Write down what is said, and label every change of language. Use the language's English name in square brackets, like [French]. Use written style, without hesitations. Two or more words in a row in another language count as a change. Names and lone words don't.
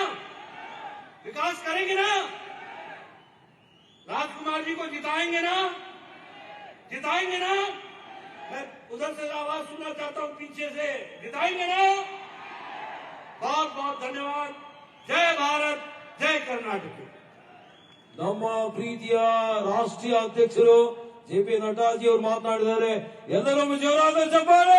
[Hindi] विकास करेंगे ना? राजकुमार जी को जिताएंगे ना? जिताएंगे ना? मैं उधर से आवाज सुनना चाहता हूं, पीछे से। जिताएंगे ना? बहुत बहुत धन्यवाद। जय भारत, जय कर्नाटक। [Kannada] ನಮ್ಮ ಪ್ರೀತಿಯ ರಾಷ್ಟ್ರೀಯ ಅಧ್ಯಕ್ಷರು ಜೆ.ಪಿ. ನಡ್ಡಾಜಿ ಅವರು ಮಾತನಾಡಿದ್ದಾರೆ. ಎಲ್ಲರೂ ಜೋರಾದ ಚಪ್ಪಾಳೆ.